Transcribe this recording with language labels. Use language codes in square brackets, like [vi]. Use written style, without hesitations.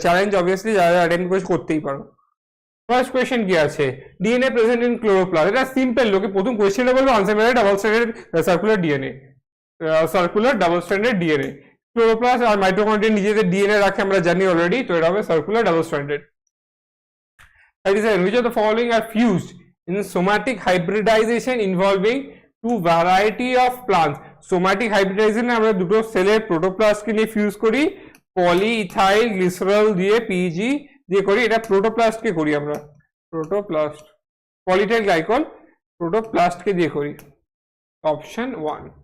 [bn] Challenge obviously যারা attempt করতেই পারো। ফার্স্ট কোয়েশ্চেন কি আছে, ডিএনএ প্রেজেন্ট ইন ক্লোরোপ্লাস্ট, এটা সিম্পল, লোকে প্রথম কোয়েশ্চেনটা বলবো আনসার মেরে double standard circular DNA, circular double standard DNA. Chloroplast আর মাইটোকন্ড্রিয়া নিজেদের ডিএনএ রাখে আমরা জানি অলরেডি, তো এটা হবে circular double standard. [en] 37 which of the following are fused in somatic hybridization involving two variety of plants। [bn] somatic hybridization আমরা দুটো সেলের প্রোটোপ্লাস্টকে নিয়ে ফিউজ করি, পলিইথাইল গ্লিসারল দিয়ে পিজি দিয়ে করি, এটা প্রোটোপ্লাস্টকে করি আমরা, প্রোটোপ্লাস্ট পলিইথাইল গ্লাইকল প্রোটোপ্লাস্টকে দিয়ে করি, অপশন 1।